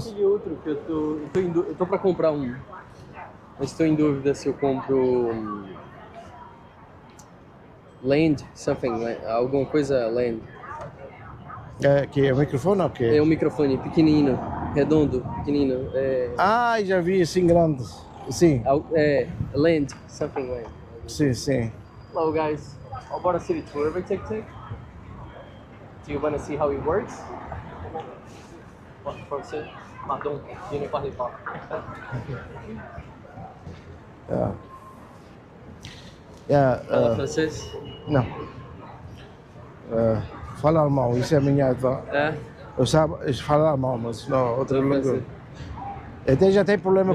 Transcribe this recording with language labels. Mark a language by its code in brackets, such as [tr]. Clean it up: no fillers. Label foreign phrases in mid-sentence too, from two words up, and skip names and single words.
[pt] aquele outro que eu tô pra comprar um. Mas estou em dúvida se eu compro Land, alguma coisa Land. Que é o microfone ou o quê? É um microfone pequenino, redondo, pequenino. Já vi assim grande. Sim. Land, Land. Sim. [en] Hello guys, how about a city tour by Tuk-Tuk? Do you want to see how it works? [fr] Français? Pardon, je ne parle pas. [pt] Fala francês? Não. Fala alemão, isso é a minha advogada. É? Eu falo alemão, mas não, outra Fala língua. francês. Até já tem problema